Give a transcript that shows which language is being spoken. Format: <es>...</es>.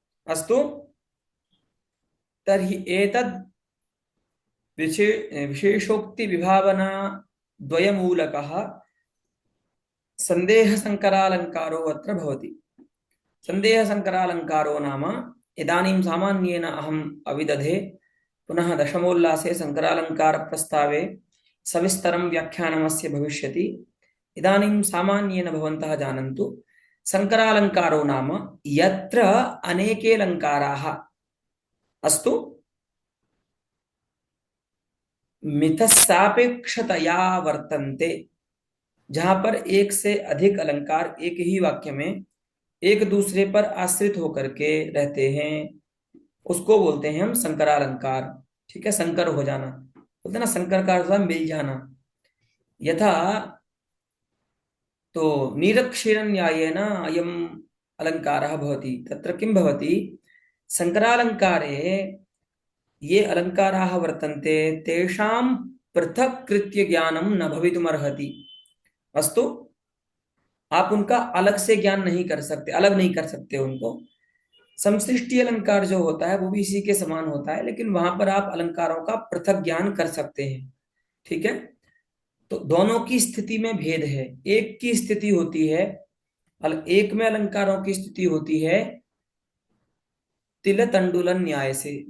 <sa>अस्तु, तर्हि एतद् विशेषोक्ति विभावना द्वयमूलकः सन्देहसङ्करालङ्कारो अत्र भवति। सन्देहसङ्करालङ्कारो नाम, इदानीं सामान्येन अहम् अविदधे, पुनः दशमोल्लासे सङ्करालङ्कारप्रस्तावे सविस्तरं व्याख्यानमस्य भविष्यति। इदानीं सामान्येन भवन्तः जानन्तु, सङ्करालङ्कारो नाम यत्र अनेके अलङ्काराः, अस्तु, मिथस्सापेक्षतया वर्तन्ते,</sa> <hi>जहां पर एक से अधिक अलंकार एक ही वाक्य में एक दूसरे पर आश्रित होकर के रहते हैं, उसको बोलते हैं हम संकरालंकार। ठीक है, संकर हो जाना बोलते ना, संकर का अर्थ मिल जाना।</hi> <sa>यथा तो निरक्षीरन्यायेन अयम् अलंकारः भवति, तत्र किं भवति, संकरालंकारे ये अलंकाराः वर्तन्ते तेषां पृथक् कृत्य ज्ञानं न भवितुमर्हति।</sa> <hi>अस्तु, आप उनका अलग से ज्ञान नहीं कर सकते, अलग नहीं कर सकते उनको, समसृष्टि अलंकार जो होता है वो भी इसी के समान होता है, लेकिन वहां पर आप अलंकारों का पृथक ज्ञान कर सकते हैं। ठीक है। तो दोनों की स्थिति में भेद है। एक की स्थिति होती है, एक में अलंकारों की स्थिति होती है तिल तंडुलन न्याय से।</hi>